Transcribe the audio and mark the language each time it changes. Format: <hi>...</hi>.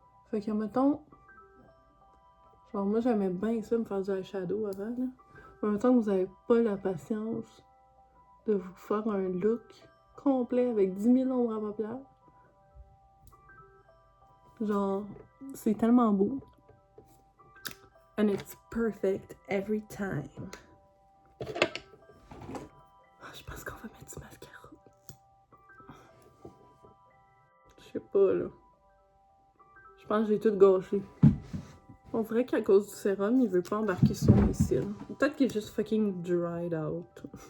<fr>Fait que, mettons, genre moi j'aimais bien ça, me faire du eyeshadow avant, là. En même temps que vous avez pas la patience de vous faire un look complet avec 10 000 ombres à paupières, Genre, c'est tellement beau.</fr> <en>And it's perfect every time.</en> <fr>Je pense qu'on va mettre du mascara. Je sais pas, là. Je pense que j'ai tout gâché. On dirait qu'à cause du sérum, il veut pas embarquer sur mes cils. Peut-être qu'il est juste</fr> <en>fucking dried out.</en>